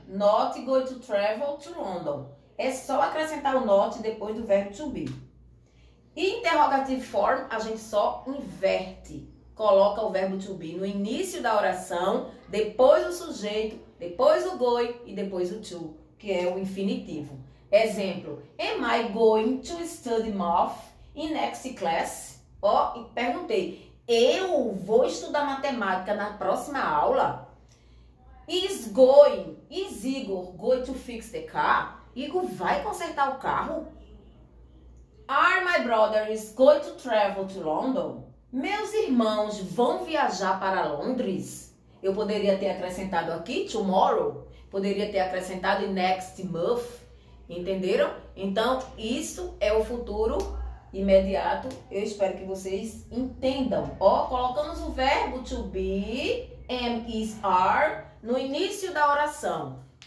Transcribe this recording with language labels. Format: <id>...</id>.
<en>Not going to travel to London.</en> <pt>É só acrescentar o not depois do verbo to be. Interrogative form, a gente só inverte. Coloca o verbo to be no início da oração, depois o sujeito, depois o going e depois o to, que é o infinitivo.</pt> <en>Exemplo, am I going to study math in next class?</en> <pt>E perguntei, eu vou estudar matemática na próxima aula?</pt> <en>Is Igor going to fix the car? Igor vai consertar o carro? Are my brothers going to travel to London?</en> <pt>Meus irmãos vão viajar para Londres? Eu poderia ter acrescentado aqui tomorrow, poderia ter acrescentado next month, entenderam? Então, isso é o futuro imediato. Eu espero que vocês entendam. Colocamos o verbo to be, am, is, are, no início da oração.</pt>